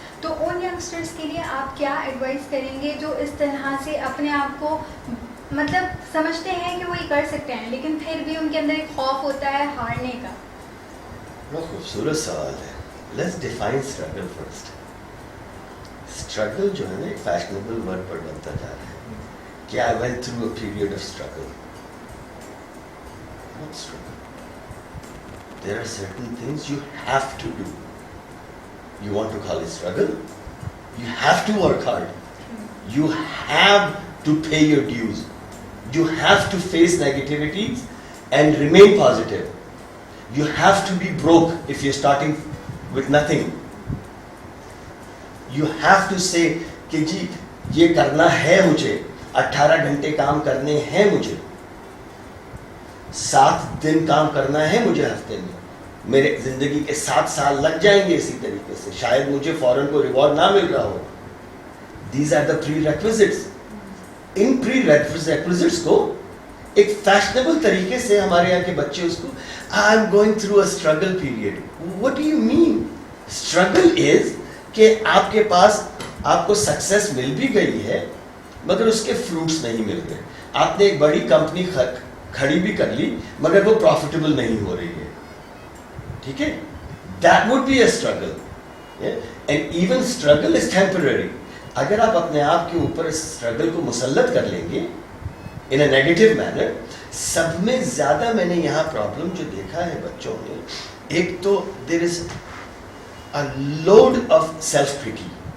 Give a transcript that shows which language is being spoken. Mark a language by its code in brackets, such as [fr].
[ur] تو ان ینگسٹرس کے لیے آپ کیا ایڈوائز کریں گے جو اس طرح سے اپنے آپ کو مطلب سمجھتے ہیں کہ وہ یہ کر سکتے ہیں لیکن پھر بھی ان کے اندر ایک خوف ہوتا ہے ہارنے کا؟ بہت خوبصورت سوال ہے. Let's define struggle first. Struggle جو ہے نا ایک فیشنیبل ورڈ پر بنتا جا رہا ہے کہ [en] I went through a period of struggle. Not struggle. There are certain things you have to do. You want to call it struggle? You have to work hard. You have to pay your dues. You have to face negativities and remain positive. You have to be broke if you're starting with nothing. You have to say [ur] کہ جی یہ کرنا ہے مجھے, 18 گھنٹے کام کرنے ہیں مجھے, 7 دن کام کرنا ہے مجھے ہفتے میں, میرے زندگی کے 7 سال لگ جائیں گے اسی طریقے سے, شاید مجھے فوراً کو ریوارڈ نہ مل رہا ہو. [en] These are the prerequisites. [ur] In prerequisites کو ایک فیشنیبل طریقے سے ہمارے یہاں کے بچے اس کو [en] I'm going through a struggle period. What do you mean? Struggle is [ur] کہ آپ کے پاس آپ کو سکسیس مل بھی گئی ہے مگر اس کے فروٹس نہیں مل گئے. آپ نے ایک بڑی کمپنی کھڑی بھی کر لی مگر وہ پروفیٹیبل نہیں ہو رہی ہے, ٹھیک ہے, [en] that would be a struggle. And even struggle is temporary. [ur] اگر آپ اپنے آپ کے اوپر اس اسٹرگل کو مسلط کر لیں گے [en] in a negative manner, [ur] سب میں زیادہ میں نے یہاں پرابلم جو دیکھا ہے بچوں میں, ایک تو [en] there is a load of self-pity.